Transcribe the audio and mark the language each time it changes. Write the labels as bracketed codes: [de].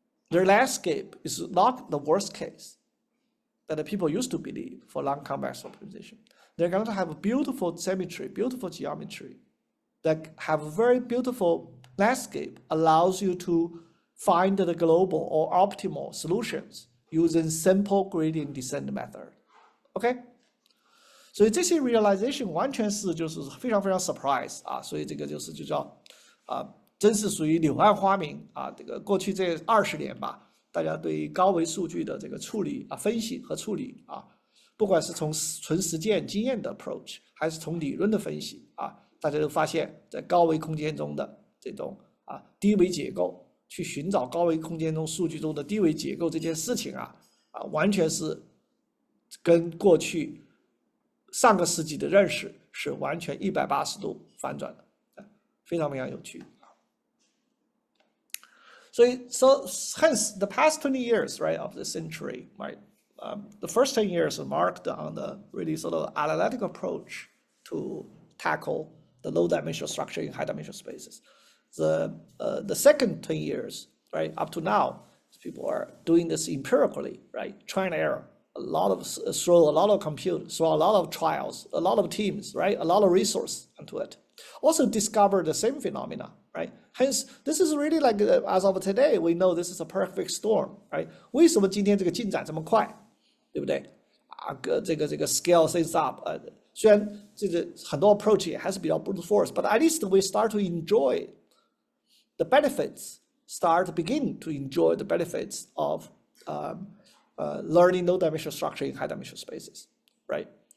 [en] Their landscape is not the worst case that the people used to believe for long convex optimization. They're going to have a beautiful symmetry, beautiful geometry that have a very beautiful landscape, allows you to find the global or optimal solutions using simple gradient descent method. OK? [zh] 所以这些 realization 完全是就是非常非常 surprise 啊，所以这个就叫真是属于柳暗花明啊。这个过去这20年吧，大家对高维数据的这个处理分析和处理不管是从纯实践经验的 approach， 还是从理论的分析大家都发现，在高维空间中的这种低维结构，去寻找高维空间中数据中的低维结构这件事情完全是跟过去上个世纪的认识是完全180度反转的，非常非常有趣。 [en] So hence the past 20 years, right, of the century, right, the first 10 years are marked on the really sort of analytical approach to tackle the low dimensional structure in high dimensional spaces. The second 10 years, right, up to now, people are doing this empirically, right, try and error, throw a lot of compute, throw a lot of trials, a lot of teams, right, a lot of resource into it. Also discover the same phenomena, right? Hence, this is really like, as of today, we know this is a perfect storm, right? [zh] 为什么今天这个进展这么快，对不对？这个 [en] scale things up， [zh] 虽然这个很多 [en] approach [zh] 也还是比较 [en] brute force, but at least we start to enjoy the benefits, begin to enjoy the benefits of learning low dimensional structure in high dimensional spaces, right?